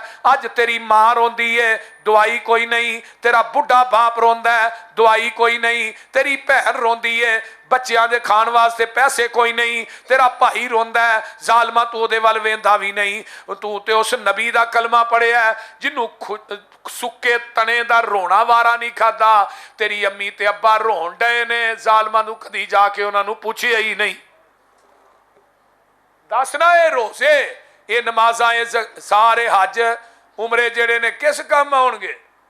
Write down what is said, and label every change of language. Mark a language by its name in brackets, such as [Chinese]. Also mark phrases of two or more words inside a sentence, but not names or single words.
[Punjabi] ਅੱਜ ਤੇਰੀ ਮਾਂ ਰੋਂਦੀ ਹੈ, ਦਵਾਈ ਕੋਈ ਨਹੀਂ, ਤੇਰਾ ਬੁੱਢਾ ਬਾਪ ਰੋਂਦਾ ਹੈ, ਦਵਾਈ ਕੋਈ ਨਹੀਂ, ਤੇਰੀ ਭੈਣ ਰੋਂਦੀ ਹੈ, ਬੱਚੀਆਂ ਦੇ ਖਾਣ ਵਾਸਤੇ ਪੈਸੇ ਕੋਈ ਨਹੀਂ, ਤੇਰਾ ਭਾਈ ਰੋਂਦਾ ਹੈ, ਜ਼ਾਲਮਾ ਤੂੰ ਉਹਦੇ ਵੱਲ ਵੇਂਦਾ ਵੀ ਨਹੀਂ। ਤੂੰ ਤੇ ਉਸ ਨਬੀ ਦਾ ਕਲਮਾ ਪੜ੍ਹਿਆ ਜਿਨ੍ਹੋਂ ਸੁੱਕੇ ਤਣੇ ਦਾ ਰੋਣਾ ਵਾਰਾ ਨਹੀਂ ਖਾਦਾ। ਤੇਰੀ ਅੰਮੀ ਤੇ ਅੱਬਾ ਰੋਣ ਡਏ ਨੇ, ਜ਼ਾਲਮਾਂ ਨੂੰ ਕਦੀ ਜਾ ਕੇ ਉਹਨਾਂ ਨੂੰ ਪੁੱਛਿਆ ਹੀ ਨਹੀਂ। ਦੱਸਣਾ ਇਹ ਰੋਜ਼ੇ, ਇਹ ਨਮਾਜ਼ਾਂ, ਇਹ ਸਾਰੇ ਹੱਜ ਉਮਰੇ ਜਿਹੜੇ ਨੇ ਕਿਸ ਕੰਮ ਆਉਣਗੇ?